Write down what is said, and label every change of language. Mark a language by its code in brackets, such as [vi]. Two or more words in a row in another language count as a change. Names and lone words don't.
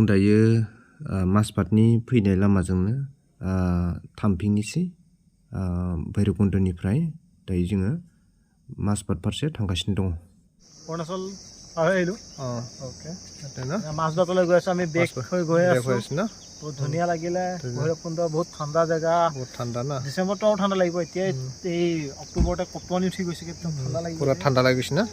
[brx] दायो माजबाटनि फैनाय लामाजोंनो थामफिंनिसै भैरबकुन्दनिफ्राय दायो जोङो माजबाट फारसे थांगासिनो दङ [as] অৰুণাচল পাৰ আহিলো ओके মাছবাটলৈ গৈ আছো আমি বেক হৈ গৈ আছো না বহুত ধুনীয়া লাগিলে ভৈৰৱকুণ্ড বহুত ঠাণ্ডা জেগা বহুত ঠাণ্ডা না ডিচেম্বৰটো আৰু ঠাণ্ডা লাগিব এতিয়া এই অক্টোবৰতে কপনি উঠি গৈছে একদম ঠাণ্ডা লাগিব পুৰা ঠাণ্ডা লাগিছে না